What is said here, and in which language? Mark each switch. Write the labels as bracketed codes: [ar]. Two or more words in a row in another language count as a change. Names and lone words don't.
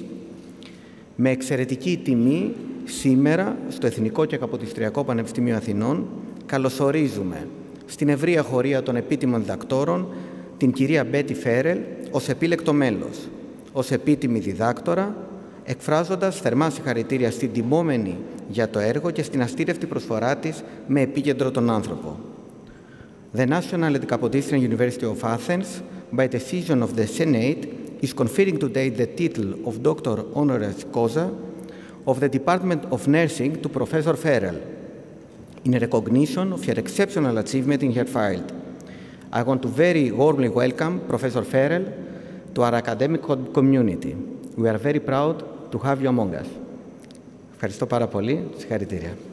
[el] Με εξαιρετική τιμή, σήμερα, στο Εθνικό και Καποδιστριακό Πανεπιστήμιο Αθηνών, καλωσορίζουμε στην ευρεία χωρία των επίτιμων διδακτόρων την κυρία Μπέτι Φέρελ ως επίλεκτο μέλος, ως επίτιμη διδάκτορα, εκφράζοντας θερμά συγχαρητήρια στην τιμόμενη για το έργο και στην αστήρευτη προσφορά της με επίκεντρο τον άνθρωπο. [en] The National and Kapodistrian University of Athens, by decision of the Senate, is conferring today the title of Doctor Honoris Causa of the Department of Nursing to Professor Ferrell, in recognition of her exceptional achievement in her field. I want to very warmly welcome Professor Ferrell to our academic community. We are very proud to have you among us. [el] Ευχαριστώ πάρα πολύ. Συγχαρητήρια.